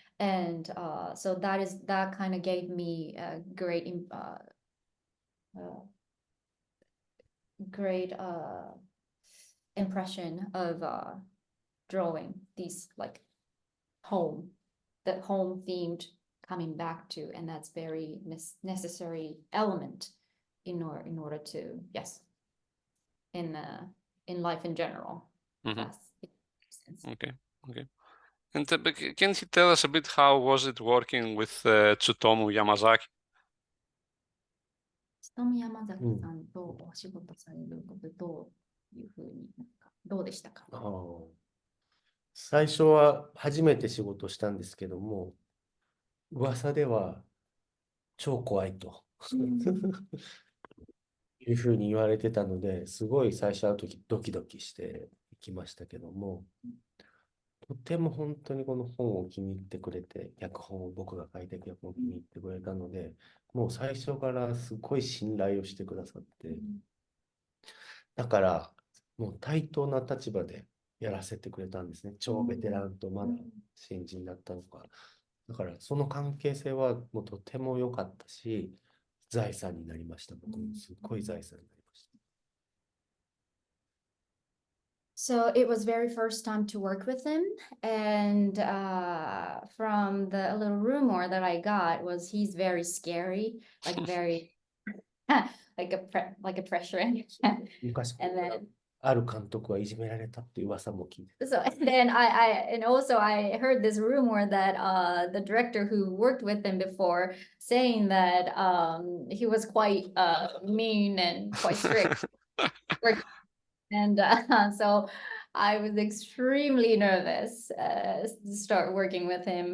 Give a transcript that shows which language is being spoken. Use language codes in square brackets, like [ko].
[en] And so that kind of gave me a great impression of drawing these like home, the home themed coming back to, and that's very necessary element in order to, yes, in life in general. Yes, it makes sense. Okay, okay. And can you tell us a bit how was it working with Tsutomu Yamazaki? [ja] Tsutomu Yamazaki さんとお仕事されることどういうふうにどうでしたか？最初は初めて仕事したんですけども、噂では超怖いというふうに言われてたので、すごい最初はドキドキしていきましたけども、とても本当にこの本を気に入ってくれて、僕が書いた脚本を気に入ってくれたので、もう最初からすごい信頼をしてくださって、だからもう対等な立場でやらせてくれたんですね。超ベテランとまだ新人だったのか。だからその関係性はもうとても良かったし、財産になりました。僕もすっごい財産になりました。 [en] So it was very first time to work with him, and from the little rumor that I got was he's very scary, like very like a pressure, and [ja] 昔 [en] then [ja] ある監督はいじめられたっていう噂も聞いて。 [en] so and then and also I heard this rumor that the director who worked with him before saying that he was quite mean and quite strict. And so I was extremely nervous to start working with him.